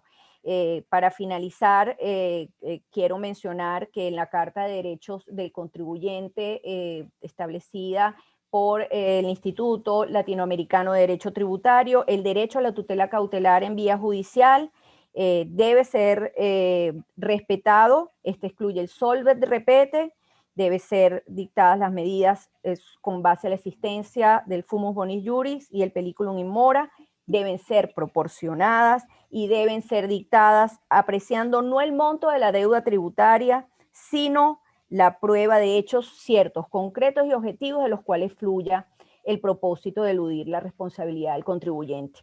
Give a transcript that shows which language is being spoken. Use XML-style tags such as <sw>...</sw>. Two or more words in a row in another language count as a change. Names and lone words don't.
<es>Para finalizar, quiero mencionar que en la Carta de Derechos del Contribuyente establecida por el Instituto Latinoamericano de Derecho Tributario, el derecho a la tutela cautelar en vía judicial debe ser respetado. Este excluye el</es> <la>solvet repete,</la> <es>debe ser dictadas las medidas con base a la existencia del</es> <la>fumus bonis juris</la> <es>y el</es> <la>periculum in mora,</la> <es>deben ser proporcionadas y deben ser dictadas apreciando no el monto de la deuda tributaria, sino la prueba de hechos ciertos, concretos y objetivos de los cuales fluya el propósito de eludir la responsabilidad del contribuyente.</es>